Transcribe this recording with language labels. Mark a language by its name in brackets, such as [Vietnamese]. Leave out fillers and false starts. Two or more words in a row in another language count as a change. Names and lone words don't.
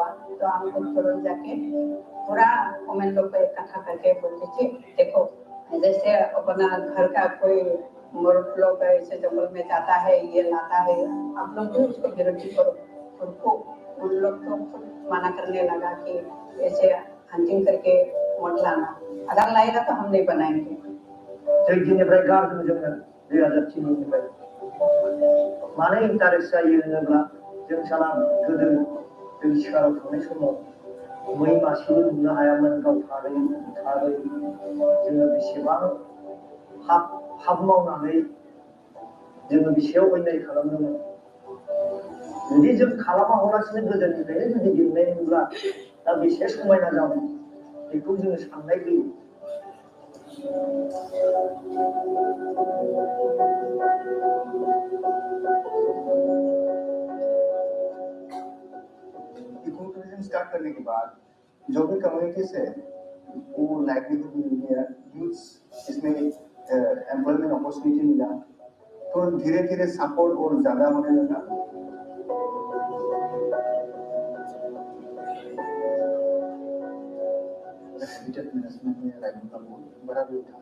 [Hindi] तो हम लोग तुरंत जाके पूरा कमेंट लोग को इकट्ठा करके बोलते थे, देखो जैसे अपना घर का कोई मर्द लोग ऐसे जंगल में जाता है, ये लाता है, आप लोग भी उसको विरोधी करो। उनको उन लोग तो खुद मना करने लगा कि ऐसे हंटिंग करके मत लाना, अगर लाएगा तो हम नहीं बनाएंगे। [Bodo] जोंनिफ्राय गारदों जोङो 2003निफ्राय मानो इन्टारेस्ट जायो होनोब्ला जों साला गोदो जों सिखाराव थांनाय समाव मै मासेबो नुनो हायामोन गावथारै बुथारै जोङो बेसेबां हाब मावनानै जोङो बेसेयाव अन्याय खालामदोंमोन। जुदि जों खालामालासिनो गोदोनिफ्रायनो जुदि गेलेनायमोनब्ला दा बेसे समायना जागौमोन बेखौ जोङो साननाय फैयो। [Hindi] इकोटूरिज्म स्टार्ट करने के बाद जो भी कम्युनिटीज है वो लाइवलीहुड मिल गया, यूथ इसमें [English] employment opportunity [Hindi] मिला, तो धीरे धीरे सपोर्ट और ज्यादा होने लगा। [English] habitat management [Hindi] में राइनो का बहुत बड़ा रोल था।